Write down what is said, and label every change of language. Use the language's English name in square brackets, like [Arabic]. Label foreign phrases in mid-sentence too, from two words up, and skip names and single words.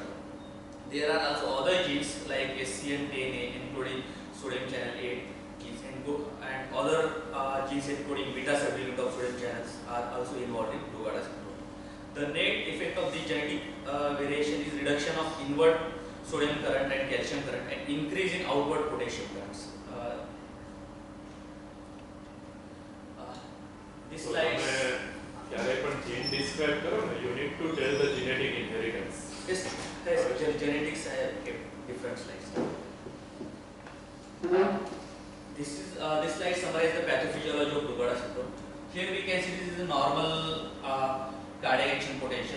[English] There are also other genes like SCN10A, including sodium channel 8 genes, and other genes encoding beta subunit of sodium channels are also involved in Brugada syndrome. The net effect of the genetic variation is reduction of inward sodium current and calcium current and increase in outward potassium currents. This So slide. [Gujarati] ક્યારે પણ [English] gene describe [Gujarati] કરો ને, [English] you need to tell the genetic inheritance. Yes, genetics have kept different slides. This slide summarizes the pathophysiology of Brugada syndrome. Here we can see this is a normal cardiac action potential.